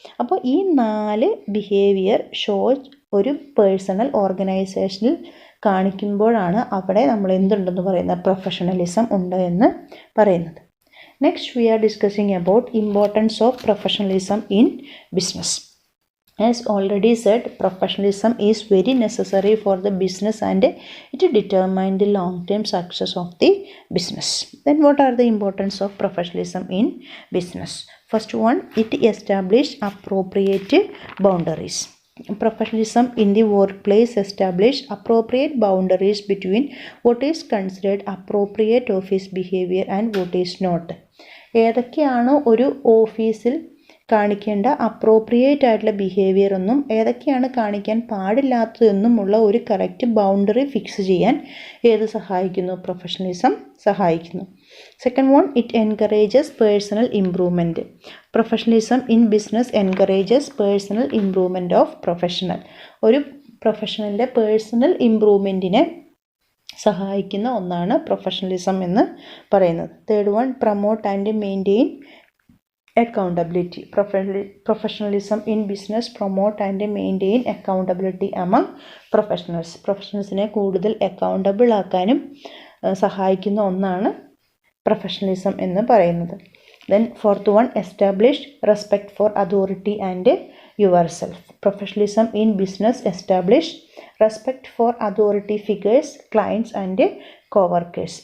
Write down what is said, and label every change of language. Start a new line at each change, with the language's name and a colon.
Malayalam: അപ്പോൾ ഈ 4 behaviour show ഒരു പേഴ്സണൽ ഓർഗനൈസേഷനിൽ കാണിക്കുമ്പോഴാണ് അവിടെ നമ്മൾ എന്തുണ്ടെന്ന് പറയുന്നത്, പ്രൊഫഷണലിസം ഉണ്ട് എന്ന് പറയുന്നത്.
English: Next we are discussing about importance of professionalism in business. As already said, professionalism is very necessary for the business and it determines the long-term success of the business. Then what are the importance of professionalism in business? First one, it establishes appropriate boundaries. Professionalism in the workplace establishes appropriate boundaries between what is considered appropriate office behavior and what is not.
Malayalam: ഏതൊക്കെയാണോ ഒരു ഓഫീസിൽ കാണിക്കേണ്ട appropriate ആയിട്ടുള്ള behaviour എന്നും ഏതൊക്കെയാണ് കാണിക്കാൻ പാടില്ലാത്തതെന്നുമുള്ള ഒരു correct boundary fix ചെയ്യാൻ ഏത് സഹായിക്കുന്നു, പ്രൊഫഷണലിസം സഹായിക്കുന്നു.
English: Second one, it encourages personal improvement. Professionalism in business encourages personal improvement of professional.
Malayalam: ഒരു പ്രൊഫഷണലിൻ്റെ പേഴ്സണൽ ഇംപ്രൂവ്മെൻറ്റിനെ സഹായിക്കുന്ന ഒന്നാണ് പ്രൊഫഷണലിസം എന്ന് പറയുന്നത്.
English: Third one, promote and maintain accountability. Professionalism in business promote and maintain accountability among professionals.
Malayalam: പ്രൊഫഷണൽസിനെ കൂടുതൽ accountable ആക്കാനും സഹായിക്കുന്ന ഒന്നാണ് professionalism എന്ന് പറയുന്നത്.
English: Then fourth one, establish respect for authority and yourself. Professionalism in business establish respect for authority figures, clients and coworkers.